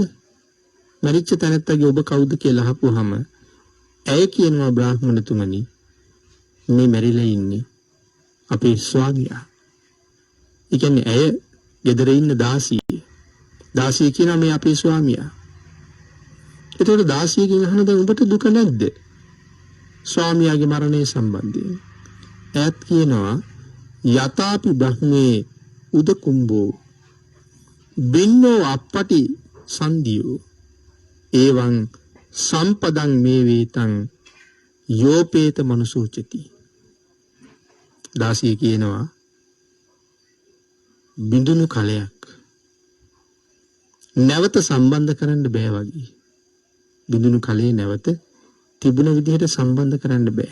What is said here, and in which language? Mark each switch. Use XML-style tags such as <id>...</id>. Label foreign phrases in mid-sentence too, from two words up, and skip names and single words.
<si>මරිච්ච තැනත්තගේ ඔබ කවුද කියලා අහපුවාම ඇය කියනවා බ්‍රාහ්මණතුමනි මේ මැරිලා ඉන්නේ අපේ ස්වාමියා. ඒ කියන්නේ ඇය ගෙදර ඉන්න දාසිය. දාසිය කියනවා මේ අපේ ස්වාමියා. ඒතකොට දාසියගෙන් අහන දැන් ඔබට දුක නැද්ද? ස්වාමියාගේ මරණය සම්බන්ධයෙන්. ඈත් කියනවා</si> <pi>යතාපි බ්‍රහ්මේ උදකුම්බෝ බින්නෝ අප්පටි සන්දියෝ එවං සම්පදං මේ වේතං යෝපේත මනුසූචති.</pi> <si>දාසිය කියනවා බිඳුණු කලයක් නැවත සම්බන්ධ කරන්න බෑ වගේ. බිඳුණු කලේ නැවත තිබුණ විදිහට සම්බන්ධ කරන්න බෑ.</si>